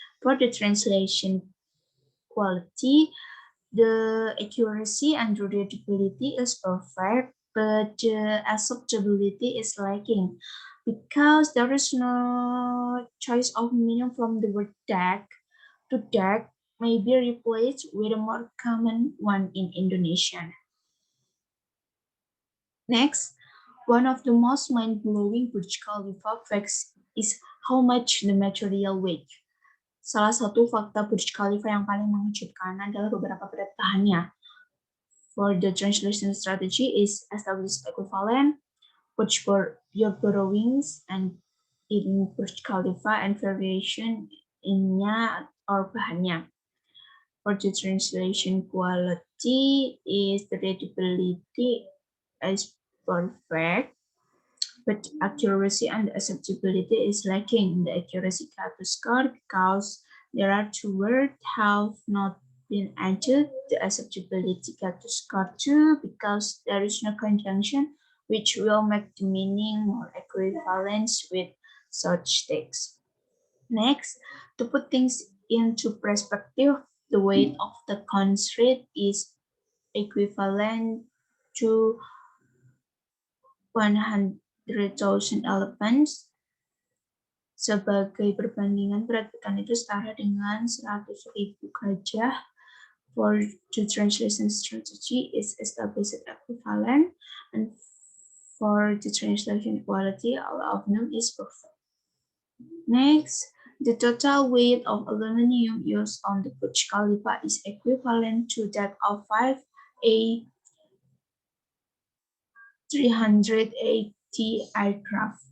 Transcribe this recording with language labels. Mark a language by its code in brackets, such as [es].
[en] For the translation quality, the accuracy and readability is perfect, but the acceptability is lacking because there is no choice of meaning from the word deck to deck may be replaced with a more common one in Indonesian. Next, one of the most mind-blowing Burj Khalifa facts is how much the material weight. [id] Salah satu fakta Burj Khalifa yang paling mengejutkan adalah beberapa berat bahannya. [en] For the translation strategy is established equivalent, which for your borrowings and in Burj Khalifa and variation innya or bahannya. For the translation quality is the readability is perfect, but accuracy and acceptability is lacking. The accuracy got to score because there are two words have not been added. The acceptability got to score too because there is no conjunction which will make the meaning more equivalent with such text. Next, to put things into perspective, the weight of the concrete is equivalent to 100,000 elephants. [id] Sebagai perbandingan, berat beton itu setara dengan 100.000 gajah. [en] For the translation strategy is established equivalent, and for the translation quality, all of them is perfect. Next, the total weight of aluminum used on the Burj Khalifa is equivalent to that of 5 A380 aircraft.